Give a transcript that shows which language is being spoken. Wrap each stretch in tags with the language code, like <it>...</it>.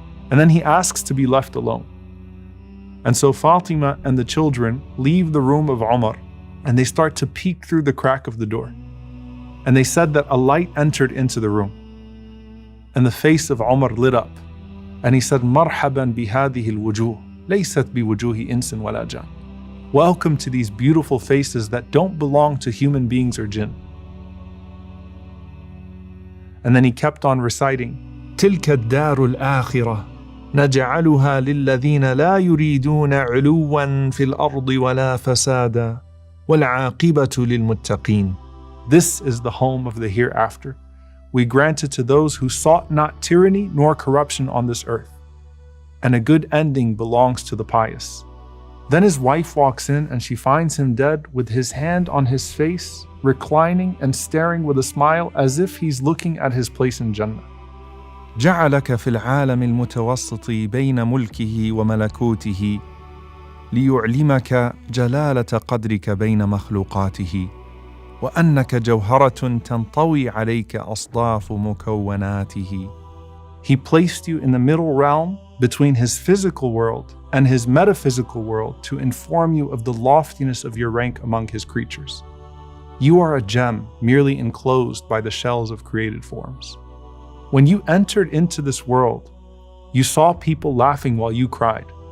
<en>And then he asks to be left alone. And so Fatima and the children leave the room of Omar and they start to peek through the crack of the door. And they said that a light entered into the room. And the face of Omar lit up. And he said,</en> <ar>مَرْحَبًا بِهَذِهِ الْوُجُوهِ لَيْسَتْ بِوُجُوهِ إِنسٍ وَلَا جَانٍ.</ar> <en>Welcome to these beautiful faces that don't belong to human beings or jinn. And then he kept on reciting,</en> <ar>تِلْكَ الدَّارُ الْآخِرَةِ نَجْعَلُهَا لِلَّذِينَ لَا يُرِيدُونَ عُلُوًّا فِي الْأَرْضِ وَلَا فَسَادًا وَالْعَاقِبَةُ لِلْمُتَّقِينَ.</ar> <en>This is the home of the hereafter. We grant it to those who sought not tyranny nor corruption on this earth. And a good ending belongs to the pious. Then his wife walks in and she finds him dead with his hand on his face, reclining and staring with a smile as if he's looking at his place in Jannah.</en> <ar>جعلك في العالم المتوسط بين ملكه وملكوته ليعلمك جلالة قدرك بين مخلوقاته وأنك جوهرة تنطوي عليك أصداف مكوناته.</ar> <en>He placed you in the middle realm between his physical world and his metaphysical world to inform you of the loftiness of your rank among his creatures. You are a gem merely enclosed by the shells of created forms. When you entered into this world, you saw people laughing while you cried.</en>